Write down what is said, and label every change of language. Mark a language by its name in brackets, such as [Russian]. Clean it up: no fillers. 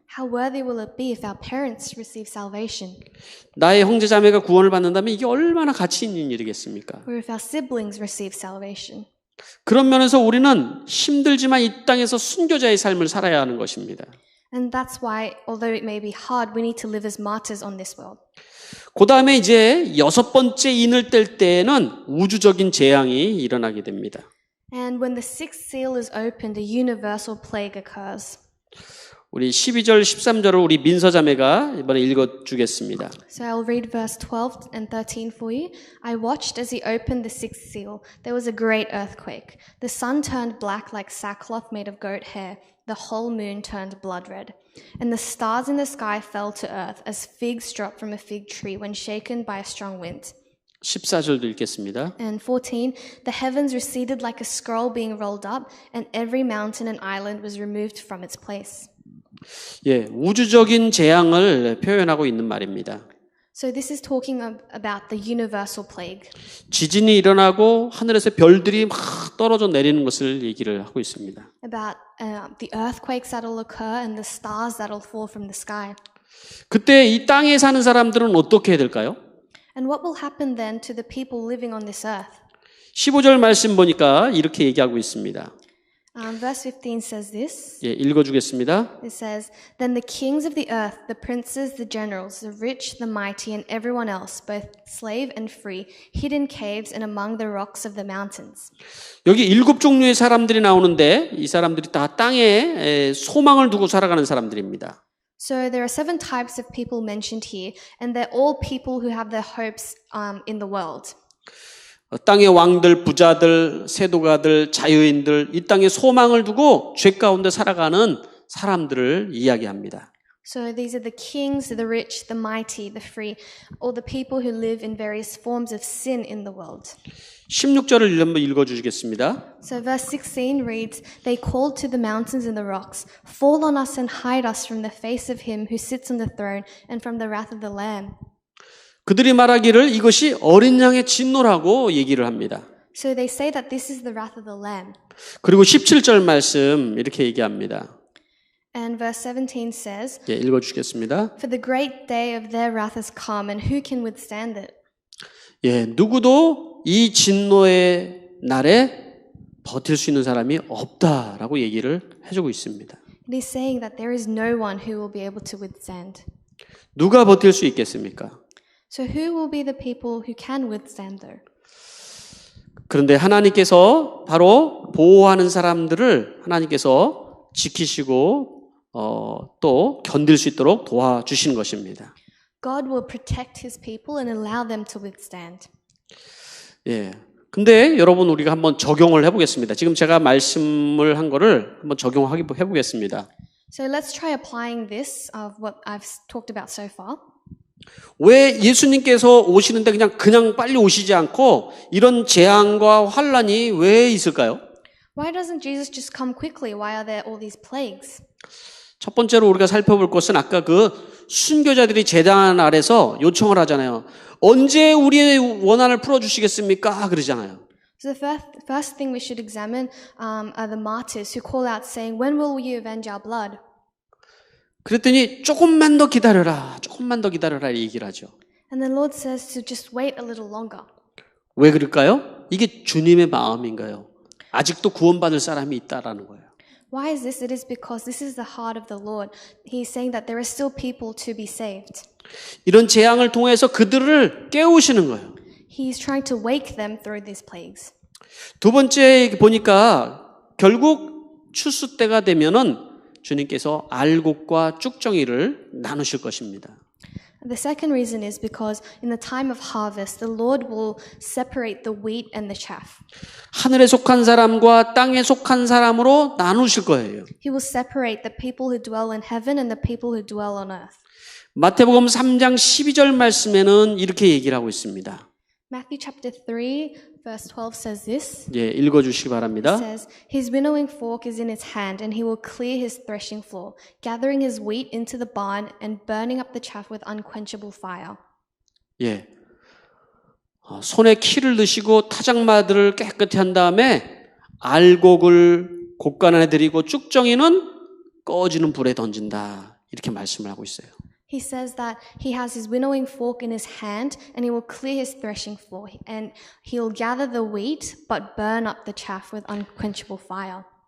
[English] How worthy will it be if our parents receive salvation? [Korean] 나의 형제 자매가 구원을 받는다면 이게 얼마나 가치 있는 일이겠습니까? [English] Or if our siblings receive salvation? [Korean] 그런 면에서 우리는 힘들지만 이 땅에서 순교자의 삶을 살아야 하는 것입니다. [English] And that's why, although it may be hard, we need to live as martyrs on this world. [Korean] 그 다음에 이제 6번째 인을 뗄 때에는 우주적인 재앙이 일어나게 됩니다. [English] And when the sixth seal is opened, a universal plague occurs. [Korean] 우리 12절, 13절을 우리 민서자매가 이번에 읽어주겠습니다. [English] So I'll read verse 12 and 13 for you. I watched as he opened the sixth seal. There was a great earthquake. The sun turned black like sackcloth made of goat hair. The whole moon turned blood red. And the stars in the sky fell to earth as figs drop from a fig tree when shaken by a strong wind. [Korean] 14절도 읽겠습니다. [English] And 14, the heavens receded like a scroll being rolled up, and every mountain and island was removed from its place. [Korean] 예, 우주적인 재앙을 표현하고 있는 말입니다. [English] So this is talking about the universal plague. [Korean] 지진이 일어나고 하늘에서 별들이 막 떨어져 내리는 것을 얘기를 하고 있습니다. [English] About the earthquakes that will occur and the stars that will fall from the sky. [Korean] 그때 이 땅에 사는 사람들은 어떻게 해야 될까요? [English] And what will happen then to the people living on this earth? [Korean] 15절 말씀 보니까 이렇게 얘기하고 있습니다. [English] Verse 15 says this. [Korean] 예, 읽어주겠습니다. [English] It says, Then the kings of the earth, the princes, the generals, the rich, the mighty, and everyone else, both slave and free, hid in caves and among the rocks of the mountains. [Korean] 여기 7종류의 사람들이 나오는데 이 사람들이 다 땅에 소망을 두고 살아가는 사람들입니다. [English] So there are 7 types of people mentioned here, and they're all people who have their hopes in the world. [Korean] 땅의 왕들, 부자들, 세도가들, 자유인들, 이 땅에 소망을 두고 죄 가운데 살아가는 사람들을 이야기합니다. [English] So these are the kings, the rich, the mighty, the free, all the people who live in various forms of sin in the world. [Korean] 16절을 한번 읽어주시겠습니다. [English] So verse 16 reads, They called to the mountains and the rocks, Fall on us and hide us from the face of him who sits on the throne and from the wrath of the Lamb. [Korean] 그들이 말하기를 이것이 어린 양의 진노라고 얘기를 합니다. [English] So they say that this is the wrath of the Lamb. [Korean] 그리고 17절 말씀 이렇게 얘기합니다. [English] And verse 17 says, [Korean] 예, 읽어주시겠습니다. [English] For the great day of their wrath has come, and who can withstand it? [Korean] 예, 누구도 이 진노의 날에 버틸 수 있는 사람이 없다라고 얘기를 해주고 있습니다. [English] It is saying that there is no one who will be able to withstand. [Korean] 누가 버틸 수 있겠습니까? [English] So who will be the people who can withstand though? [Korean] 그런데 하나님께서 바로 보호하는 사람들을 하나님께서 지키시고 또 견딜 수 있도록 도와주시는 것입니다. [English] God will protect his people and allow them to withstand. [Korean] 예. 근데 여러분 우리가 한번 적용을 해보겠습니다. 지금 제가 말씀을 한 거를 한번 해보겠습니다. [English] So let's try applying this of what I've talked about so far. [Korean] 왜 예수님께서 오시는데 그냥 빨리 오시지 않고 이런 재앙과 환란이 왜 있을까요? [English] Why doesn't Jesus just come quickly? Why are there all these plagues? [Korean] 첫 번째로 우리가 살펴볼 것은 아까 그 순교자들이 제단 아래서 요청을 하잖아요. 언제 우리의 원한을 풀어주시겠습니까? 그러잖아요. [English] So the first thing we should examine are the martyrs who call out saying, When will you avenge our blood? [Korean] 그랬더니 조금만 더 기다려라 얘기를 하죠. [English] And the Lord says to just wait a little longer. [Korean] 왜 그럴까요? 이게 주님의 마음인가요? 아직도 구원받을 사람이 있다라는 거예요. [English] Why is this? It is because this is the heart of the Lord. He's saying that there are still people to be saved. [Korean] 이런 재앙을 통해서 그들을 깨우시는 거예요. [English] He's trying to wake them through these plagues. [Korean] 두 번째 보니까 결국 추수 때가 되면은 주님께서 알곡과 쭉정이를 나누실 것입니다. [English] The second reason is because in the time of harvest, the Lord will separate the wheat and the chaff. [Korean] 하늘에 속한 사람과 땅에 속한 사람으로 나누실 거예요. [English] He will separate the people who dwell in heaven and the people who dwell on earth. [Korean] 마태복음 3장 12절 말씀에는 이렇게 얘기를 하고 있습니다. [English] Matthew chapter 3 verse 12 says this. [Korean] 예, 읽어주시기 바랍니다. [English] It says, His winnowing fork is in his hand, and he will clear his threshing floor, gathering his wheat into the barn and burning up the chaff with unquenchable fire. [Korean] 예, 손에 키를 넣으시고 타작마들을 깨끗이 한 다음에 알곡을 곳간에 들이고 쭉정이는 꺼지는 불에 던진다. 이렇게 말씀을 하고 있어요. [English] He says that he has his winnowing fork in his hand and he will clear his threshing floor and he'll gather the wheat but burn up the chaff with unquenchable fire.